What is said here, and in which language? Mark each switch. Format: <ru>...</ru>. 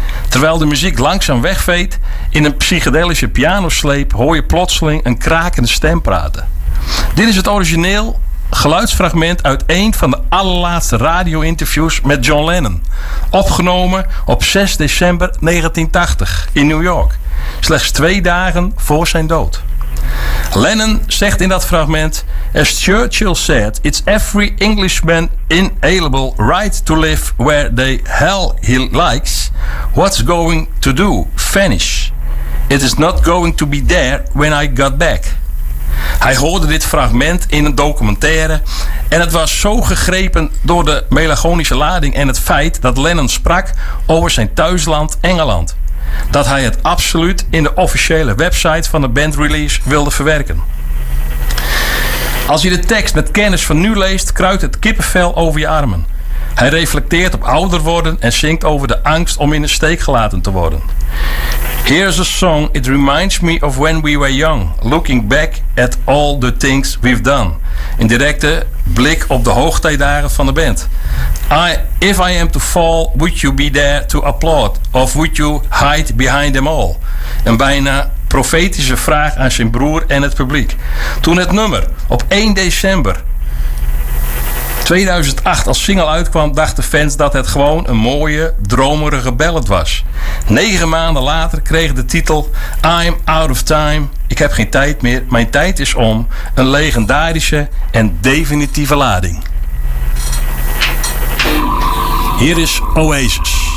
<nl>Terwijl de muziek langzaam wegveet, in een psychedelische pianosleep hoor je plotseling een krakende stem praten. Dit is het origineel geluidsfragment uit een van de allerlaatste radio-interviews met John Lennon, opgenomen op 6 december 1980 in New York, slechts 2 dagen voor zijn dood. Lennon zegt in dat fragment:</nl> <en>"As Churchill said, it's every Englishman's inalienable right to live where the hell he likes. What's going to do? Vanish. It is not going to be there when I got back."</en> <nl>Hij hoorde dit fragment in een documentaire en het was zo gegrepen door de melancholische lading en het feit dat Lennon sprak over zijn thuisland Engeland, dat hij het absoluut in de officiële website van de bandrelease wilde verwerken. Als je de tekst met kennis van nu leest, kruipt het kippenvel over je armen. Hij reflecteert op ouder worden en zingt over de angst om in de steek gelaten te worden.</nl> <en>"Here's a song, it reminds me of when we were young, looking back at all the things we've done."</en> <nl>In directe blik op de hoogtijdagen van de band.</nl> <en>"If I am to fall, would you be there to applaud? Of would you hide behind them all?"</en> <nl>Een bijna profetische vraag aan zijn broer en het publiek. Toen het nummer op 1 december 2008 als single uitkwam, dachten fans dat het gewoon een mooie, dromerige ballad was. 9 maanden later kreeg de titel "I'm Out of Time", ik heb geen tijd meer, mijn tijd is om, een legendarische en definitieve lading. Hier is Oasis.</nl>